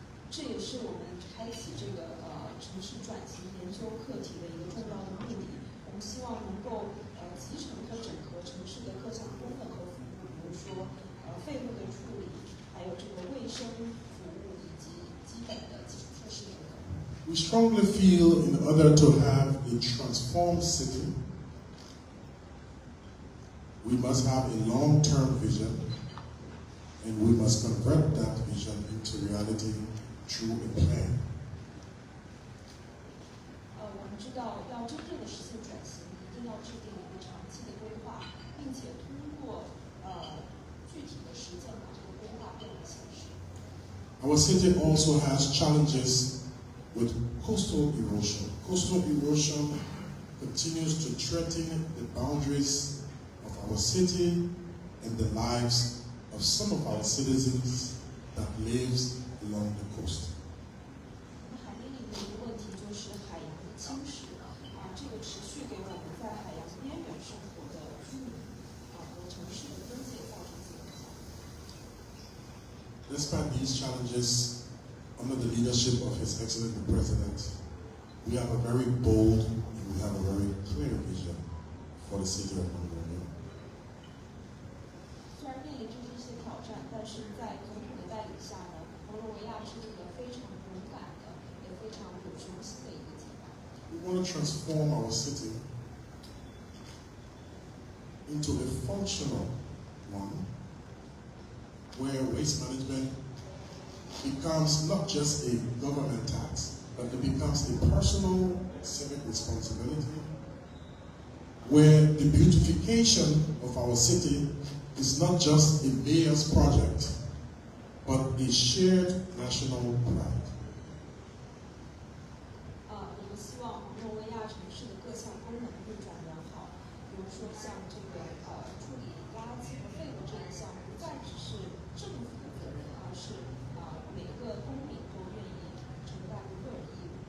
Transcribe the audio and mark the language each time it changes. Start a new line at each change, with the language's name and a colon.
Chinese: 这也是我们开启这个城市转型研究课题的一个重要的目的。我们希望能够集成和整合城市的各项功能和服务，比如说废物的处理，还有这个卫生服务以及基本的基础设施等等。
English: We strongly feel in order to have a transformed city, we must have a long-term vision, and we must convert that vision into reality through a plan.
Chinese: 我们知道要真正的实现转型，一定要制定一个长期的规划，并且通过具体的实践把这个规划变为现实。
English: Our city also has challenges with coastal erosion. Coastal erosion continues to threaten the boundaries of our city and the lives of some of our citizens that lives along the coast.
Chinese: 海边里面一个问题就是海洋的侵蚀这个持续给我们在海洋边缘生活的居民和城市的边界造成影响。
English: Despite these challenges, under the leadership of His Excellency the President, we have a very bold and we have a very clear vision for the city of Monrovia.
Chinese: 虽然面临着这些挑战，但是在总统的带领下呢，蒙罗维亚是一个非常勇敢的，也非常有雄心的一个计划。
English: We want to transform our city into a functional one where waste management becomes not just a government tax, but it becomes a personal civic responsibility where the beautification of our city is not just a mayor's project, but a shared national pride.
Chinese: 我们希望诺维亚城市的各项功能运转良好，比如说像这个处理垃圾和废物这一项，不再只是政府的责任，而是每个公民都愿意承担的个人义务。